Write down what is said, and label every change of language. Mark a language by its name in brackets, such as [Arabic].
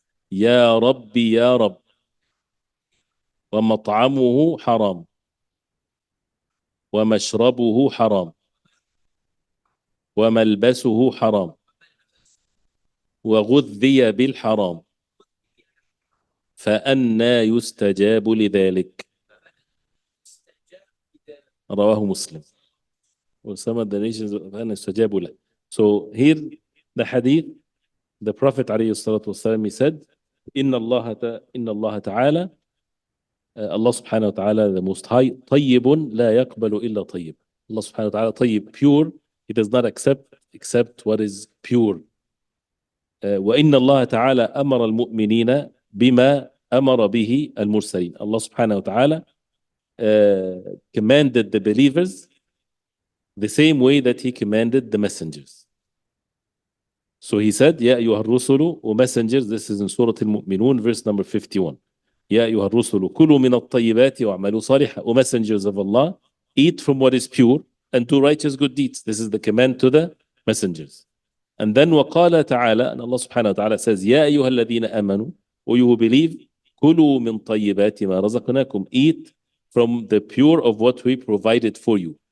[Arabic] يا رب يا رب ومطعمه حرام ومشربه حرام وملبسه حرام وغذي بالحرام فأنى يستجاب لذلك رواه مسلم وسمى [English] the nations [Arabic] فأنى يستجاب له. [English] So here the hadith, the Prophet [Arabic] عليه الصلاة والسلام, [English] he said [Arabic] إن الله تعالى [English] Allah subhanahu wa ta'ala, the most high, [Arabic] طيب لا يقبل إلا طيب. [English] Allah subhanahu wa ta'ala طيب, pure, he does not accept except what is pure. [Arabic] وإن الله تعالى أمر المؤمنين بما أمر به المرسلين. [English] Allah subhanahu wa ta'ala commanded the believers the same way that he commanded the messengers. So he said, [Arabic] يا أيها الرسل, [English] O messengers, this is in Surah Al-Mu'minun, verse number 51. [Arabic] يا أيها الرسل كلوا من الطيبات واعملوا صالحا. [English] O messengers of Allah, eat from what is pure and do righteous good deeds. This is the command to the messengers. And then [Arabic] وقال تعالى, [English] and Allah subhanahu wa ta'ala says, [Arabic] يا أيها الذين آمنوا, [English] O you who believe, [Arabic] كلوا من طيبات ما رزقناكم. [English] Eat from the pure of what we provided for you.